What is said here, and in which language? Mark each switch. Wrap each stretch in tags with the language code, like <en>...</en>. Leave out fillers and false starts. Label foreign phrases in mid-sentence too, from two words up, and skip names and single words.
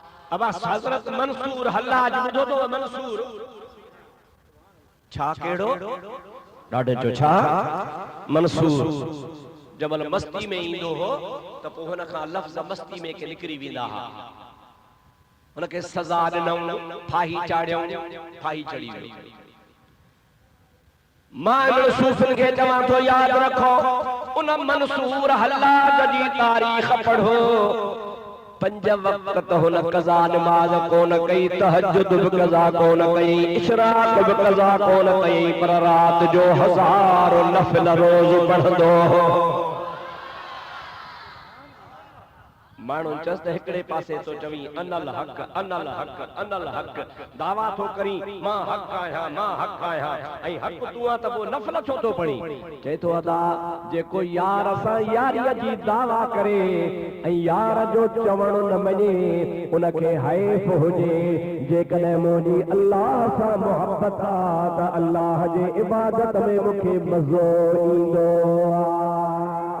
<sd>अब हजरत मंसूर हल्लाज ॿुधो तो मंसूर छा केड़ो ॾाढे जो छा मंसूर जबल मस्ती में ईंदो हो त पोइ हुन खां लफ़्ज़ मस्ती में के निकिरी वेंदा हा हुनखे सज़ा ॾिनऊं फाही चाढ़ियऊं फाही चढ़ी वियो मां सूफ़िन खे चवां थो यादि रखो उन मंसूर हल्लाज जी तारीख़ पढ़ो 5 वक्त तो हुन कज़ा नमाज कोन कई तहज्जुद भी कज़ा कोन कई इशराक भी कज़ा कोन कई पर रात जो 1000 नफल रोज पढ़ंदो माण्हू चस त हिकिड़े पासे तो चवी</sd> <ar>أنا الحق أنا الحق أنا الحق</ar> <sd>दावा तो करी मां हक आहियां ऐं हक तू आ त वो नफल छो तो पढ़ी चए तो अदा जेको यार सां यारीअ जी दावा करे ऐं यार जो चवण न मञे उनखे हैफ हुजे जेकॾहिं मुंहिंजी अल्लाह सां मोहब्बत आहे त अल्लाह जे इबादत में मूंखे मज़ो ईंदो आहे</sd>